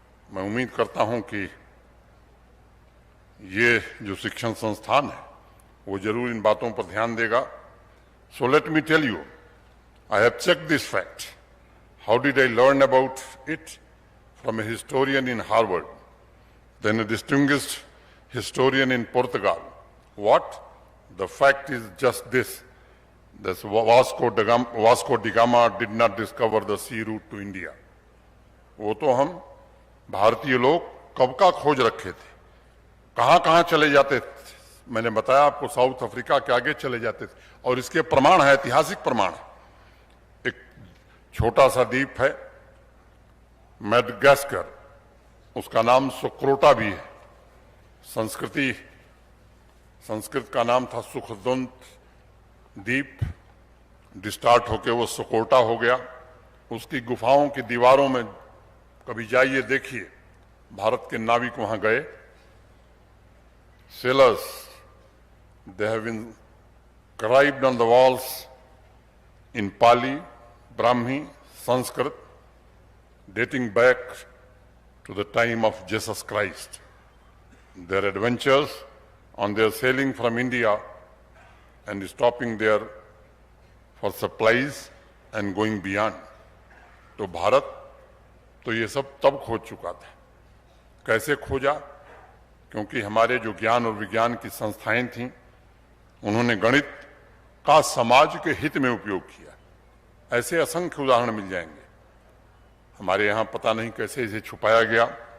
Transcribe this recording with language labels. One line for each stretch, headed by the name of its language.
Hindi: मैं उम्मीद करता हूं कि ये जो शिक्षण संस्थान है वो जरूर इन बातों पर ध्यान देगा।
English: So let me tell you, I have checked this fact. How did I learn about it? From a historian in Harvard, then a distinguished historian in Portugal. What? The fact is just this, Vasco da Gama did not discover the sea route to India.
Hindi: वो तो हम भारतीय लोग कब का खोज रखे थे, कहां कहां चले जाते थे। मैंने बताया आपको, साउथ अफ्रीका के आगे चले जाते थे, और इसके प्रमाण है, ऐतिहासिक प्रमाण है। एक छोटा सा द्वीप है मैडागास्कर, उसका नाम सोक्रोटा भी है। संस्कृत का नाम था सुखदंत द्वीप, डिस्टार्ट होके वो सोकोटा हो गया। उसकी गुफाओं की दीवारों में कभी जाइए, देखिए, भारत के नाविक वहां गए,
English: sailors, they have been scribed on the walls in Pali, Brahmi, Sanskrit, dating back to the time of Jesus Christ. Their adventures on their sailing from India and stopping there for supplies and going beyond.
Hindi: तो भारत तो ये सब तब खोज चुका था। कैसे खोजा? क्योंकि हमारे जो ज्ञान और विज्ञान की संस्थाएं थीं, उन्होंने गणित का समाज के हित में उपयोग किया। ऐसे असंख्य उदाहरण मिल जाएंगे। हमारे यहां पता नहीं कैसे इसे छुपाया गया।